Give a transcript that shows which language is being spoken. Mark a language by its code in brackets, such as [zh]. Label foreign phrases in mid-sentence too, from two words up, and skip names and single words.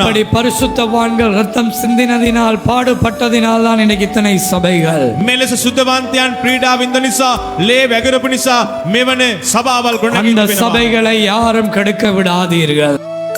[ta] இப்படி பரிசுத்தவான்கள் ரத்தம் சிந்தினதினால் பாடுபட்டதினால் தான் இன்னைக்கு இத்தனை சபைகள். [si] මෙලෙස සුද්ධවන්තයන් ක්‍රීඩා වින්ද නිසා ලේ වැගිරපු නිසා මෙවන සභාවල් [ta] அந்த [si] ගොඩනගින්න වෙනවා. [ta] சபைகளை யாரும் கெடுக்க விடாதீர்கள்.